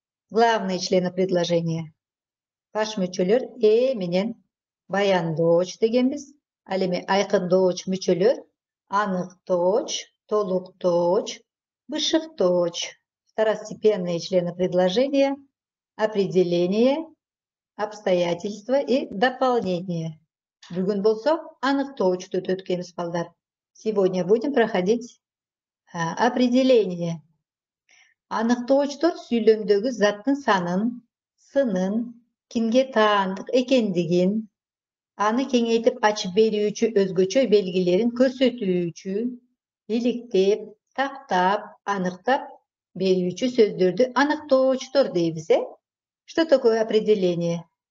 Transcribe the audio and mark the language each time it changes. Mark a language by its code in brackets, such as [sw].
[ru] Главные члены предложения. [ky] Баш мүчөлөр менен баяндооч дегенбиз. Ал эми айкындооч мүчөлөр аныктооч, толуктооч, бышыктооч. [ru] Второстепенные члены предложения определение, обстоятельства и дополнение. [ky] Бүгүн болсо аныктоочту өткөнбүз балдар. [ru] Сегодня будем проходить определение. [ky] Аныктоочтор сүйлөмдөгү заттын санын, сынын, кимге таандык экендигин, аны кеңейтип ачып берүүчү өзгөчө белгилерин көрсөтүүчү, иликтеп, тактап, аныктап берүүчү сөздөрдү аныктоочтор дейбиз. [ru] Что такое определение?